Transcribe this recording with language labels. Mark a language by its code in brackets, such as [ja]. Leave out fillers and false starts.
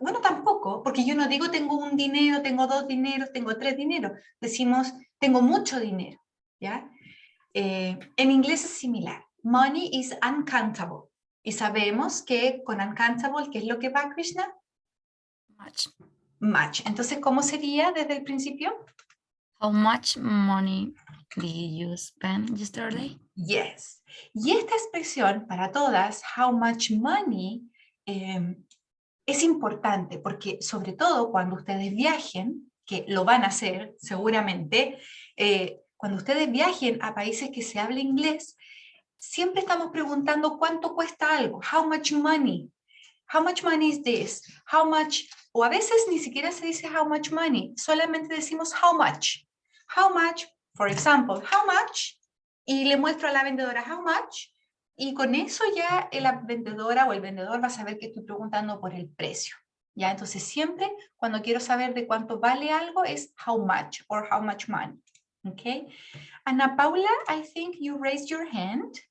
[es] Bueno, tampoco, porque yo no digo tengo un dinero, tengo 2 dineros, tengo 3 dineros. Decimos tengo mucho dinero, ¿ya? En inglés es similar. [en] Money is uncountable. [es] Y sabemos que con uncountable, ¿qué es lo que va, Krishna? [en] much? Much. [es] Entonces, ¿cómo sería desde el principio? [en] How much money did you spend yesterday? Yes. [es] Y esta expresión para todas, [en] how much money, [es] es importante porque sobre todo cuando ustedes viajen, que lo van a hacer seguramente, cuando ustedes viajen a países que se habla inglés, siempre estamos preguntando cuánto cuesta algo, [en] how much money is this, how much, [es] o a veces ni siquiera se dice how much money, solamente decimos how much, [en] for example, how much, [es] y le muestro a la vendedora [en] how much, [es] y con eso ya la vendedora o el vendedor va a saber que estoy preguntando por el precio. ¿Ya? Entonces siempre cuando quiero saber de cuánto vale algo es [en] how much or how much money. Okay. Ana Paula, I think you raised your hand.